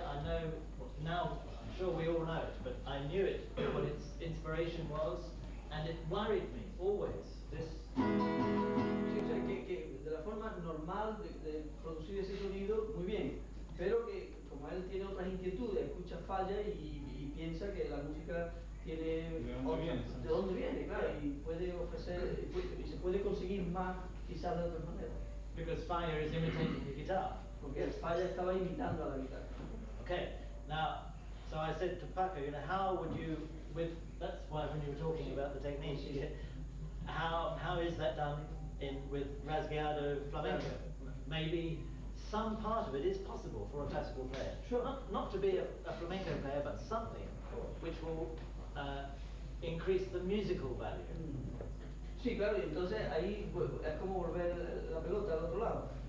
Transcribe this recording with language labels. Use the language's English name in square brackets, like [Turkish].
[English] I know now. I'm sure we all know it, but I knew it, what its inspiration was, and it worried me always. This. [Spanish] Sí, o sea, que de la forma normal de producir ese sonido, muy bien, pero que como él tiene otras inquietudes, escucha falla y piensa que la música tiene ¿De dónde viene, claro, y puede ofrecer, y se puede conseguir más quizás de otra manera. [English] Because fire is imitating the guitar. [Spanish] Porque el falla estaba imitando a la guitarra. [English] Okay, now, so I said to Paco, you know, how would you, that's why when you were talking about the technique, how is that done with rasgueado flamenco? Maybe some part of it is possible for a classical player. Sure. Not to be a flamenco player, but something which will increase the musical value. [Spanish] Sí, claro, y entonces ahí pues, es como volver la pelota al otro lado.